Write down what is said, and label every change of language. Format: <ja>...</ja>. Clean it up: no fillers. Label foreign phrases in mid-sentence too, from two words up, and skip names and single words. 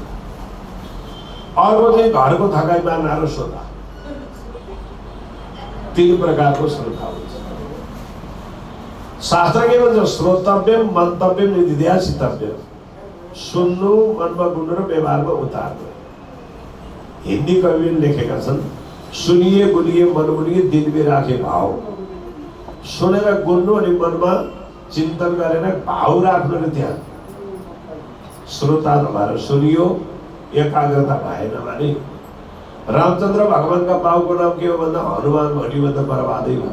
<ne>अर्को चाहिँ घरको थकाइ मार्न श्रोता। 3 प्रकारको श्रोता हुन्छ। शास्त्र के भन्छ?</ne> <sa>श्रोतव्यम मन्तव्यम निधिध्यासितव्यम।</sa> <ne>सुन्नु, मनमा गुन्नु र व्यवहारमा उतार्नु। हिन्दी कविले लेखेका छन्,</ne> <hi>सुनिए गुनिए मन गुनिए दिल में राखे भाव।</hi> <ne>सुनेर गुन्नु अनि मनमा चिन्तन गरेर भाव राख्नु र त्यहाँ श्रोता नभएर सुनियो, एकाग्रता भएन भने। रामचन्द्र भगवानका बाबुको नाम के हो भन्दा हनुमान भट्टीभन्दा बर्बादै हो।</ne>